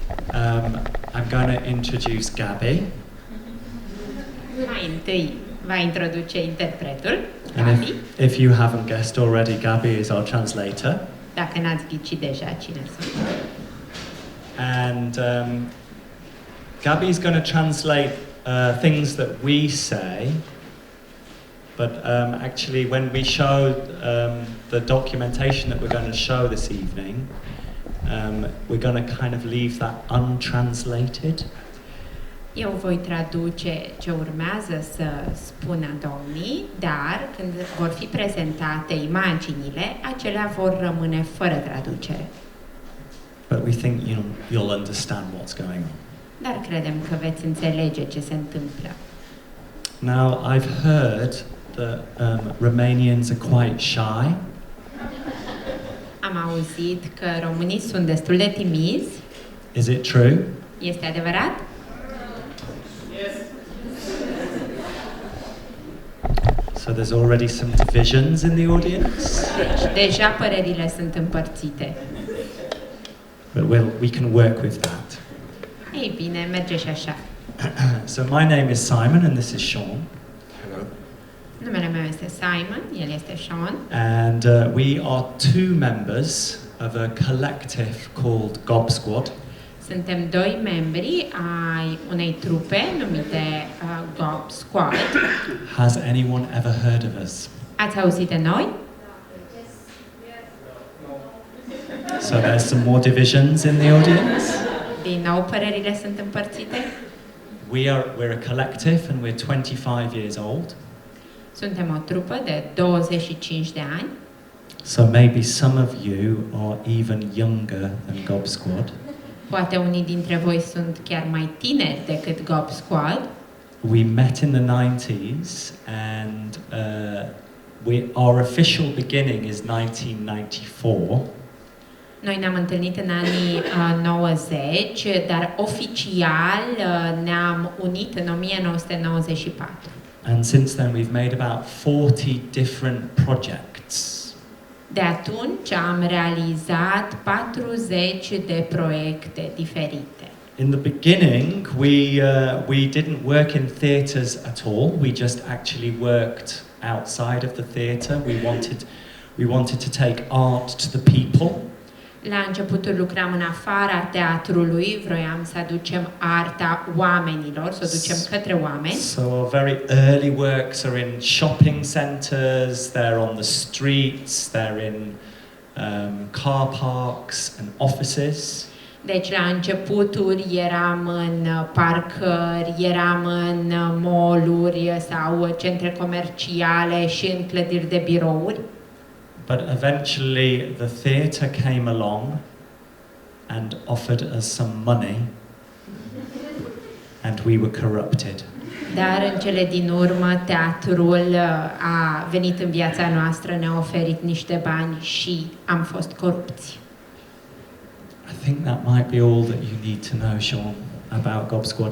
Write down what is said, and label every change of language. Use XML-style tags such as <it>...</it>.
<en>I'm going to introduce Gabi.</en> <ro>Mai întâi va introduce interpretul,</ro> <en>And Gabi. if you haven't guessed already, Gabi is our translator.</en> <ro>Dacă n-ați ghicit deja cine sunt.</ro> <en>And Gabi is going to translate things that we say, but actually when we show the documentation that we're going to show this evening, we're going to kind of leave that untranslated.</en> <ro>Eu voi traduce ce urmează să spună domnii, dar când vor fi prezentate imaginile, acelea vor rămâne fără traducere.</ro> <en>But we think you'll understand what's going on.</en> <ro>Dar credem că veți înțelege ce se întâmplă.</ro> <en>Now, I've heard that Romanians are quite shy.</en> <ro>Am auzit că românii sunt destul de timizi.</ro> <en>Is it true?</en> <ro>Este adevărat?</ro> <en>So there's already some divisions in the audience.</en> <ro>Deja părerile sunt împărțite.</ro> <en>But we can work with that.</en> <ro>Ei bine, merge și așa.</ro> <en>So my name is Simon and this is Sean. Hello.</en> <ro>Numele meu este Simon, el este Sean.</ro> <en>And we are two members of a collective called Gob Squad.</en> <ro>Suntem doi membri ai unei trupe numite Gob Squad.</ro> <en>Has anyone ever heard of us?</en> <ro>Ați auzit de noi?</ro> <en>So there's some more divisions in the audience.</en> <ro>Din nou părerile sunt împărțite.</ro> <en>We're a collective and we're 25 years old.</en> <ro>Suntem o trupă de 25 de ani.</ro> <en>So maybe some of you are even younger than Gob Squad.</en> <ro>Poate unii dintre voi sunt chiar mai tineri decât Gob Squad.</ro> <en>We met in the 90s and our official beginning is 1994.</en> <ro>Noi ne-am întâlnit în anii 90, dar oficial ne-am unit în 1994.</ro> <en>And since then we've made about 40 different projects.</en> <ro>De atunci am realizat 40 de proiecte diferite.</ro> <en>In the beginning, we didn't work in theatres at all. We just actually worked outside of the theatre. We wanted to take art to the people.</en> <ro>La începutul lucram în afara teatrului, vroiam să aducem arta oamenilor, să o ducem către oameni.</ro> <en>So our very early works are in shopping centres, they're on the streets, they're in car parks and offices.</en> <ro>Deci la începuturi eram în parcări, eram în mall-uri sau centre comerciale și în clădiri de birouri.</ro> <en>But eventually the theatre came along and offered us some money and we were corrupted.</en> <ro>Dar în cele din urmă teatrul a venit în viața noastră, ne-a oferit niște bani și am fost corupți.</ro> <en>I think that might be all that you need to know, Sean, about Gob Squad.</en>